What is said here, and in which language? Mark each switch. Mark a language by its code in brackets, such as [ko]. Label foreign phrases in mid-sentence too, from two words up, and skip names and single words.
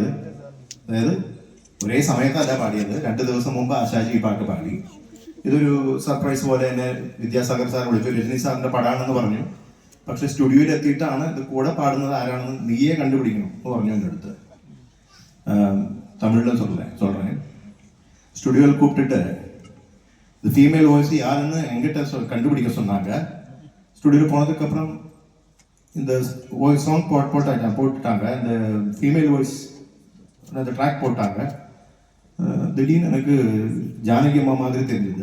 [ml] അതായത് ഒരേ സമയത്തല്ല പാടിയത്. 2 ദിവസം മുമ്പ് ആശാജി ഈ പാട്ട് പാടി. ഇതൊരു സർപ്രൈസ് പോലെ എന്നെ വിദ്യാസാഗർ സാർ വിളിച്ചു. രജനി സാറിൻ്റെ പടാണെന്ന് പറഞ്ഞു. പക്ഷെ സ്റ്റുഡിയോയിൽ എത്തിയിട്ടാണ് ഇത് കൂടെ പാടുന്നത് ആരാണെന്ന് നീയെ കണ്ടുപിടിക്കണം എന്ന് പറഞ്ഞു എൻ്റെ അടുത്ത്. [ta] തമിഴിലും சொல்றேன். ஸ்டுடியோவில் கூப்பிட்டுட்டு இந்த [en] female voice [ta] யாருன்னு எங்கிட்ட கண்டுபிடிக்க சொன்னாங்க. ஸ்டுடியோவில் போனதுக்கப்புறம் இந்த [en] voice song [ta] போட்டுட்டாங்க. இந்த [en] female voice [ta] அந்த ட்ராக் போட்டாங்க. திடீர்னு எனக்கு ஜானகி அம்மா மாதிரி தெரிஞ்சது.